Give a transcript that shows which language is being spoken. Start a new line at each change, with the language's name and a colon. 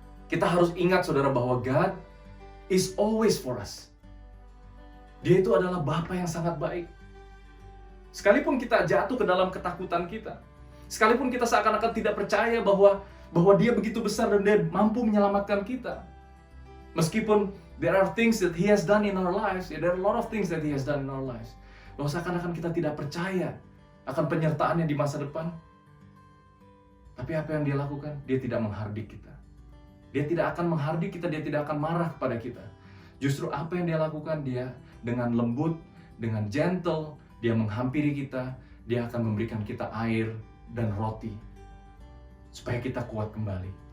Indonesian: Kita harus ingat, saudara, bahwa
English: God is always for us.
Indonesian: Dia itu adalah Bapa yang sangat baik. Sekalipun kita jatuh ke dalam ketakutan kita, sekalipun kita seakan-akan tidak percaya bahwa Dia begitu besar dan Dia mampu menyelamatkan kita. Meskipun
English: there are things that He has done in our lives, there are a lot of things that He has done in our lives.
Indonesian: Bahwa seakan-akan kita tidak percaya akan penyertaannya di masa depan. Tapi apa yang Dia lakukan? Dia tidak menghardik kita. Dia tidak akan menghardik kita, Dia tidak akan marah kepada kita. Justru apa yang Dia lakukan, Dia dengan lembut, dengan gentle, Dia menghampiri kita, Dia akan memberikan kita air dan roti supaya kita kuat kembali.